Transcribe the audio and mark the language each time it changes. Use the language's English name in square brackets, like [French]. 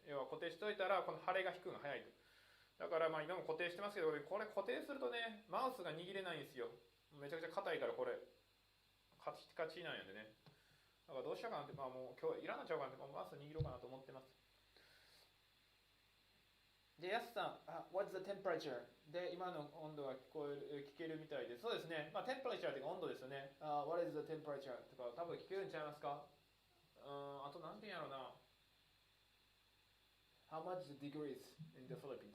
[Japanese] 要は固定しといたら、この腫れが引くのが早いと。だからまあ今も固定してますけど、これ固定するとね、マウスが握れないんですよ。めちゃくちゃ硬いからこれ、カチカチなんやでね。だからどうしようかなって、まあもう今日いらんのちゃうかなって、マウス握ろうかなと思ってます。 [English] で、やすさん、What's the temperature? [Japanese] で、今の温度が聞けるみたいで、そうですね、まあ、temperature って温度ですよね。 [English] What is the temperature? [Japanese] とか、多分聞けるんちゃいますか？あと何て言うんやろうな。 [English] How much the degrees in the Philippines?